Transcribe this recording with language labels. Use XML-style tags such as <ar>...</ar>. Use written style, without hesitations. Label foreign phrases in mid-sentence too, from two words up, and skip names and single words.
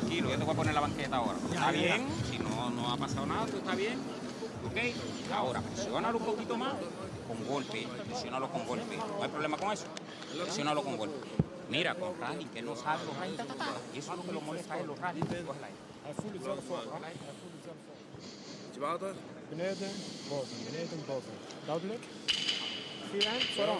<es>tranquilo, yo te voy a poner la banqueta ahora. ¿Está bien? Si no ha pasado nada, tú está bien. ¿Ok? Ahora, presiónalo un poquito más con golpe. Presiónalo con golpe. ¿No hay problema con eso? Presiónalo con golpe. Mira, con rally, que no sabe los rally, y eso es lo que lo molesta a él, los rally. Cógela ahí.</es> <nl>Hij voelt het zelf voor. Hij voelt het zelf voor. Beetje water. Beneden, boven. Duidelijk? Zie je hem? Vooruit.</nl>